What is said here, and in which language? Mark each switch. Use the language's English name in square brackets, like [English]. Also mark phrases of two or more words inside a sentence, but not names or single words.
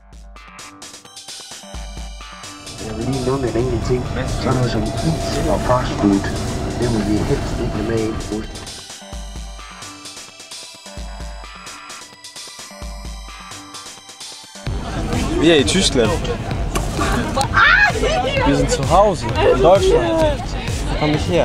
[Danish] Jeg vil lige nævne en enkelt ting. Sådan noget som is og fast food. Det må vi helst ikke have med i bussen. Vi er i Tyskland. [German] Wir sind zu Hause in Deutschland. Komm nicht her.